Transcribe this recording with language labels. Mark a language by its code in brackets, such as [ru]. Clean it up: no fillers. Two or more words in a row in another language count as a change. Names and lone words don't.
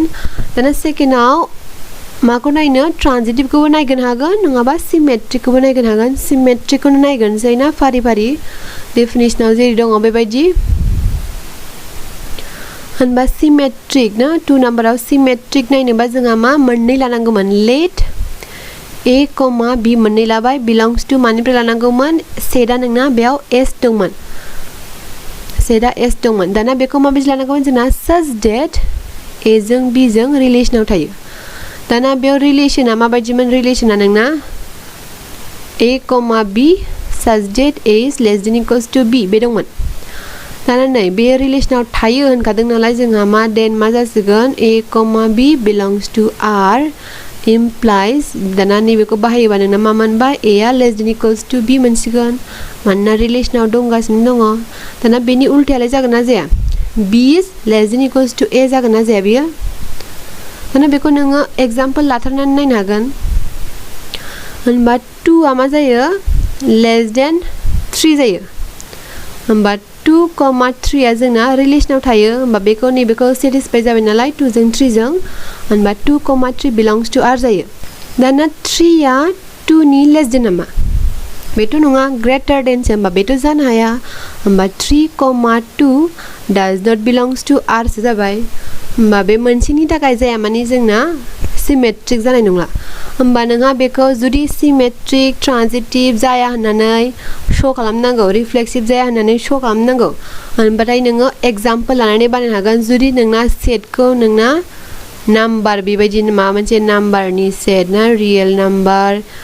[brx] दाना सेकेन्डआव माखौ नायनो ट्रान्जिटिभखौबो नायगोन हागोन नङाबा सिमेट्रिकखौबो नायगोन हागोन सिमेट्रिकखौनो नायगोनसै ना फारि फारि डेफिनेसनाव जेरै दङ बेबायदि होनबा सिमेट्रिक ना 2 नाम्बाराव सिमेट्रिक नायनोबा जोंहा मा मोननै लानांगौमोन [en] let A, B [brx] मोननै लाबाय [en] belongs to [brx] मानिफ्राय लानांगौमोन सेटआ नोंना बेयाव S दंमोन सेटआ S दंमोन दाना बेखौ माबायदि लानांगौमोन जोंना [en] such that A [brx] जों B जों रिलेसनाव थायो दाना बेयाव रिलेसना माबायदिमोन रिलेसना नोंना [en] A, B such that A is less than equals to B [brx] बे दंमोन दाना नै बे रिलेसनाव थायो होनखादों नालाय जोंहा मा देन मा जासिगोन [en] A, B belongs to R implies [brx] दाना नैबेखौ बाहायोबा नोंना मा मोनबाय A आ [en] less than equals to B [brx] मोनसिगोन मानोना रिलेसनाव दंगासिनो दङ दाना बेनि उल्थायालाय जागोन ना जाया [en] B is less than equals to A [brx] जागोन ना जाया बियो दाना बेखौ नोङो एग्जाम्पल लाथारनानै नायनो हागोन होनबा 2 आ मा जायो [en] less than 3 [brx] जायो होनबा 2, 3 आ जोंना रिलेसनाव थायो होनबा बेखौ नैबेखौ सेटिसफाइ जाबाय नालाय 2 जों 3 जों होनबा [en] 2, 3 belongs to R [brx] जायो दाना 3 आ 2 नि [en] less than [brx] नामा बेथ' नङा [en] greater than [brx] सो होनबा बेथ' जानो हाया होनबा [en] 3, 2 does not belongs to R [brx] सो जाबाय होनबा बे मोनसेनि थाखाय जाया माने जोंना सिमेट्रिक जानाय नंला होनबा नोंहा बेखौ जुदि [en] symmetric transitive [brx] जाया होननानै श' खालामनांगौ रिफ्लेक्सिभ जाया होननानै श' खालामनांगौ होनबाथाय नोङो एग्जाम्पल लानानै बानायनो हागोन जुदि नोंना सेटखौ नोंना नाम्बार बेबायदि माबा मोनसे नाम्बारनि सेट ना [en] real number